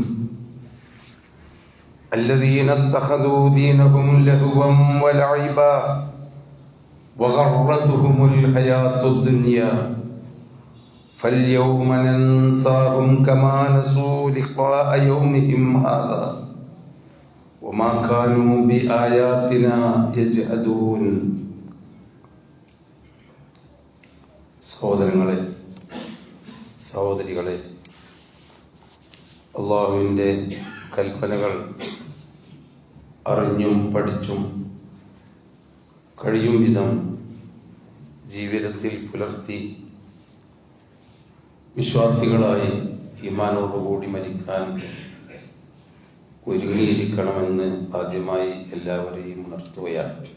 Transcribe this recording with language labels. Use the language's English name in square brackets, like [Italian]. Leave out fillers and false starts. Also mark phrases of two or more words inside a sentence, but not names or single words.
[Arabic] الذين اتخذوا دينهم لهوا ولعبا وغرتهم الحياة الدنيا فاليوم ننساهم كما نسوا لقاء يومهم هذا وما كانوا بآياتنا يجحدون. [Malayalam] സഹോദരങ്ങളെ, സഹോദരികളെ, അല്ലാഹുവിൻ്റെ കൽപ്പനകൾ അറിഞ്ഞും പഠിച്ചും കഴിയും വിധം ജീവിതത്തിൽ പുലർത്തി വിശ്വാസികളായി ഈമാനോടുകൂടി മരിക്കാൻ ഒരുങ്ങിയിരിക്കണമെന്ന് ആദ്യമായി എല്ലാവരെയും ഉണർത്തുകയാണ്.